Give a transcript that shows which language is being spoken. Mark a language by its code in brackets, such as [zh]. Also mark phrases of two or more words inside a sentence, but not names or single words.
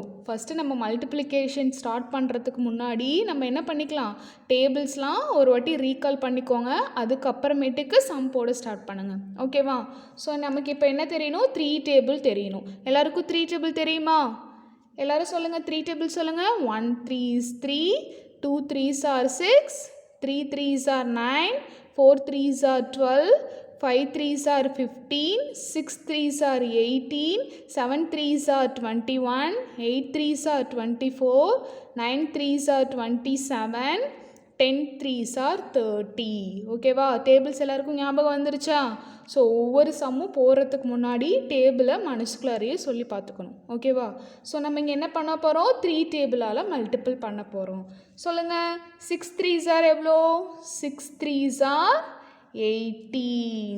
[ta] ஃபஸ்ட்டு நம்ம [en] multiplication start [ta] பண்ணுறதுக்கு முன்னாடி நம்ம என்ன பண்ணிக்கலாம், டேபிள்ஸ்லாம் ஒரு வாட்டி ரீகால் பண்ணிக்கோங்க. அதுக்கப்புறமேட்டுக்கு சம் போட ஸ்டார்ட் பண்ணுங்கள். ஓகேவா? ஸோ நமக்கு இப்போ என்ன தெரியணும், 3 டேபிள் தெரியணும். எல்லாருக்கும் 3 டேபிள் தெரியுமா? எல்லோரும் சொல்லுங்கள், 3 டேபிள் சொல்லுங்கள். [en] 1 3s 3, 2 3s are 6, 3 3s are 9, 4 3s are 12, 5 3s are 15, 6 3s are 18, 7 3s are 21, 8 3s are 24, 9 3s are 27, 10 3s are 30. [ta] ஓகேவா? டேபிள்ஸ் எல்லாருக்கும் ஞாபகம் வந்துருச்சா? ஸோ ஒவ்வொரு சம்மும் போகிறதுக்கு முன்னாடி டேபிளை மனசுக்குள்ளாரையே சொல்லி பார்த்துக்கணும். ஓகேவா? ஸோ நம்ம இங்கே என்ன பண்ண போகிறோம், 3 டேபிளால் மல்டிபிள் பண்ண போகிறோம். [en] சொல்லுங்கள், 6 3s are எவ்வளோ, 6 3s are 18.